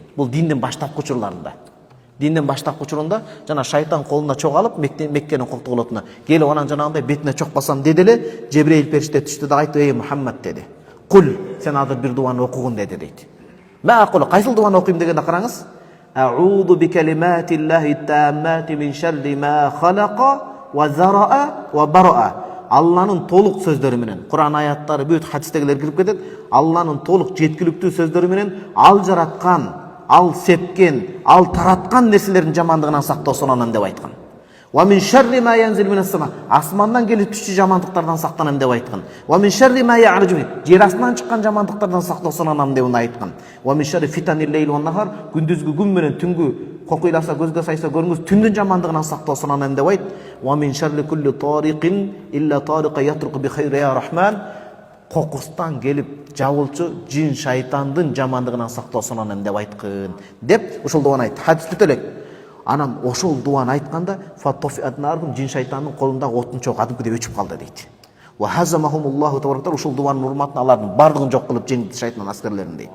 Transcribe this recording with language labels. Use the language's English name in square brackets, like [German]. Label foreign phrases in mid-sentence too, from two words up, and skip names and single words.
[Kyrgyz] Бул диндин баштапкы учурларында. Диндин баштапкы учурунда жана шайтан колуна чок алып Меккенин кокту колотуна келип анан жанагындай бетине чок басам деди эле, Жебрейил периште түштү да айтты, ey Мухаммад деди. Кул, сен азыр бир дуаны окугун деди дейт. Маакул, кайсыл дуаны окуйм дегенде караңыз. [Arabic] أعوذ بكلمات الله التامات من شر ما خلق وذرأ وبرأ. [Kyrgyz] Алланын толук сөздөрү менен, Куран аяттары бүт хадистегилер кирип кетет. Алланын толук жеткиликтүү сөздөрү менен ал жараткан, ал сепкен, ал тараткан нерселердин жамандыгынан сактоо суранам деп айткан. [Arabic] ومن شر ما ينزل من السماء, [Kyrgyz] асмандан келип түшчү жамандыктардан сактанам деп айткан. [Arabic] ومن شر ما يعرج, [Kyrgyz] жер астынан чыккан жамандыктардан сактоо суранам деп айткан. [Arabic] ومن شر فتن الليل والنهار, [Kyrgyz] күндүзгү күн менен түнгү кокуйласа, көзгө сайса көрүңүз, түндүн жамандыгынан сактоо суранам деп айт. [Arabic] ومن شر كل طارق إلا طارقا يطرق بخير يا رحمن, [Kyrgyz] кокустан келип жабылчу жин шайтандын жамандыгынан сактоо суранам деп айткын деп ушул дуаны айтты. Хадис бүт элек. Анан ошол дуаны айтканда [Arabic] فطفئت نارهم, [Kyrgyz] жин шайтандын колундагы оттун чогу кадимкидей өчүп калды дейт. [Arabic] وهزمهم الله تبارك, [Kyrgyz] ушул дуанын урматына алардын бардыгын жок кылып жеңди шайтан аскерлерин дейт.